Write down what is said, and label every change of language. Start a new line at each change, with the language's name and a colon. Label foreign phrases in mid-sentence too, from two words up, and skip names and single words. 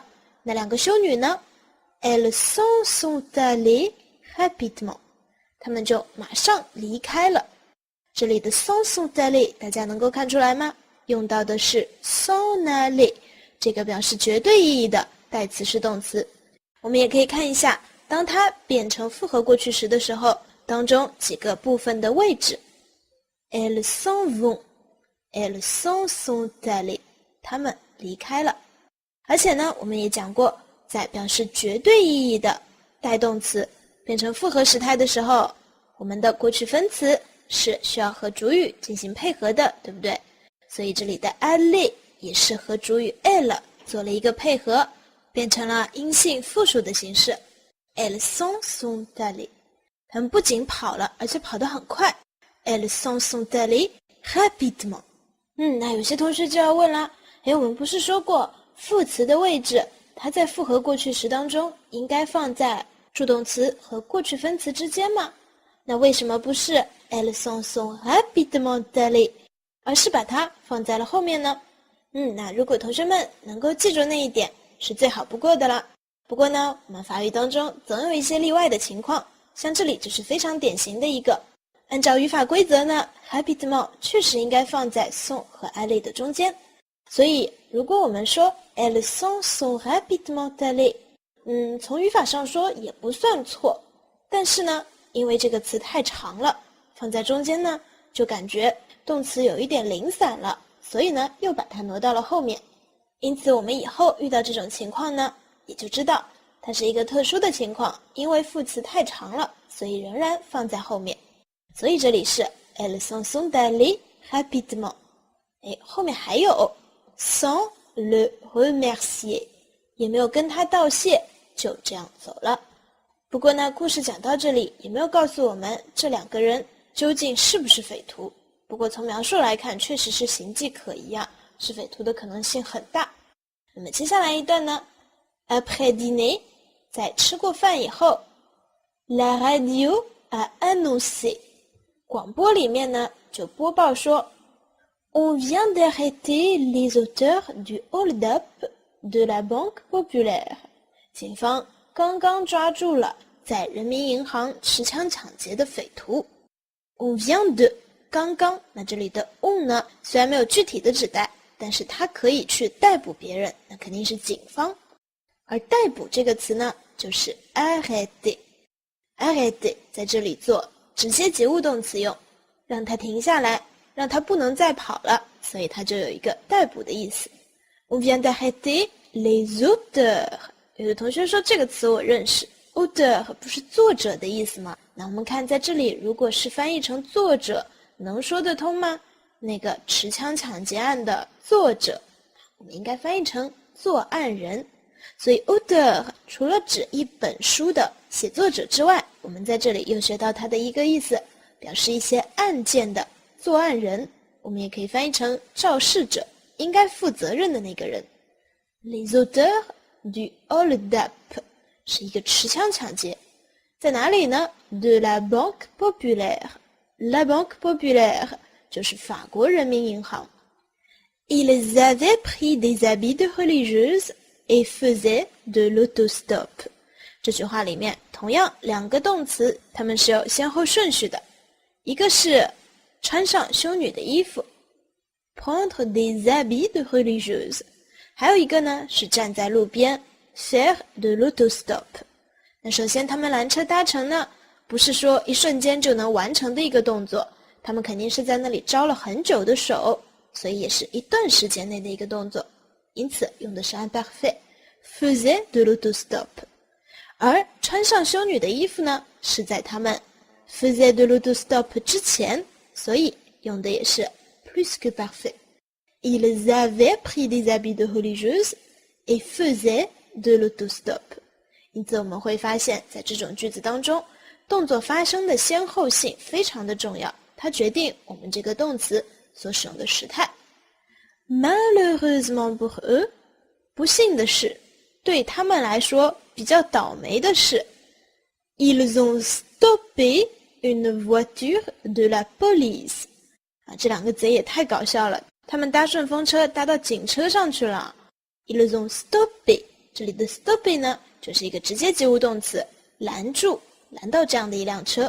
Chinese: 那两个修女呢
French: Elles s'en sont allées rapidement，
Chinese: 她们就马上离开了。这里的
French: s'en sont allées
Chinese: 大家能够看出来吗？用到的是
French: s'en aller，
Chinese: 这个表示绝对意义的代词式动词。我们也可以看一下，当它变成复合过去时的时候，当中几个部分的位置。
French: Elles s'en vont， Elles sont allées，
Chinese: 他们离开了。而且呢，我们也讲过，在表示绝对意义的带动词变成复合时态的时候，我们的过去分词是需要和主语进行配合的，对不对？所以这里的 aller 也是和主语 elle 做了一个配合，变成了阴性复数的形式。
French: Elles sont allées，
Chinese: 他们不仅跑了，而且跑得很快。
French: Elles sont allées rapidement。
Chinese: 那有些同学就要问了，我们不是说过副词的位置，它在复合过去时当中应该放在助动词和过去分词之间吗？那为什么不是
French: Elles sont rapidement allées，
Chinese: 而是把它放在了后面呢？那如果同学们能够记住那一点，是最好不过的了。不过呢，我们法语当中总有一些例外的情况，像这里就是非常典型的一个。按照语法规则呢 rapidement 确实应该放在 sont 和 aller 的中间。所以如果我们说
French: Elles sont rapidement allées，
Chinese: 从语法上说也不算错，但是呢，因为这个词太长了，放在中间呢，就感觉动词有一点零散了，所以呢，又把它挪到了后面。因此我们以后遇到这种情况呢，也就知道它是一个特殊的情况，因为副词太长了，所以仍然放在后面。所以这里是
French: Elles sont allées rapidement。
Chinese: 后面还有
French: sans le remercier，
Chinese: 也没有跟他道谢，就这样走了。不过呢，故事讲到这里也没有告诉我们这两个人究竟是不是匪徒。不过从描述来看，确实是形迹可疑啊，是匪徒的可能性很大。那么接下来一段呢
French: Après dîner，
Chinese: 在吃过饭以后
French: La radio a annoncé，
Chinese: 广播里面呢就播报说
French: On vient d'arrêter les auteurs du hold-up de la Banque Populaire，
Chinese: 警方刚刚抓住了在人民银行持枪抢劫的匪徒。
French: On vient de，
Chinese: 刚刚，那这里的 on 呢，虽然没有具体的指代，但是它可以去逮捕别人，那肯定是警方。而逮捕这个词呢，就是 arrêter。arrêter 在这里做直接及物动词用，让它停下来，让它不能再跑了，所以它就有一个逮捕的意思。
French: On vient d'arrêter les auteurs。
Chinese: 有的同学说这个词我认识 auteur 不是作者的意思吗？那我们看在这里如果是翻译成作者，能说得通吗？那个持枪抢劫案的作者，我们应该翻译成作案人。所以 auteur 除了指一本书的写作者之外，我们在这里又学到它的一个意思，表示一些案件的作案人，我们也可以翻译成肇事者，应该负责任的那个人。
French: Les auteurs du hold-up
Chinese: 是一个持枪抢劫，在哪里呢？
French: De la Banque Populaire。 La Banque Populaire
Chinese: 就是法国人民银行。
French: Ils avaient pris des habits de religieuses et faisaient de l'autostop。
Chinese: 这句话里面同样两个动词，它们是有先后顺序的，一个是穿上修女的衣服
French: prendre des habits de religieuses，
Chinese: 还有一个呢是站在路边
French: faire de l'autostop。
Chinese: 那首先他们拦车搭乘呢，不是说一瞬间就能完成的一个动作，他们肯定是在那里招了很久的手，所以也是一段时间内的一个动作，因此用的是
French: imparfait faisait de l'autostop。
Chinese: 而穿上修女的衣服呢，是在他们
French: faisait de l'autostop
Chinese: 之前，所以用的也是
French: plus que parfait。 Ils avaient pris des habits de religieuses et faisaient de l'autostop。
Chinese: 因此我们会发现在这种句子当中，动作发生的先后性非常的重要，它决定我们这个动词所使用的时态。
French: Malheureusement pour eux，
Chinese: 不幸的是，对他们来说比较倒霉的是
French: Ils ont stoppé une voiture de la police。
Chinese: 这两个贼也太搞笑了，他们搭顺风车搭到警车上去了。
French: Ils ont stoppé，
Chinese: 这里的 stoppé 呢就是一个直接及物动词，拦住，拦到这样的一辆车。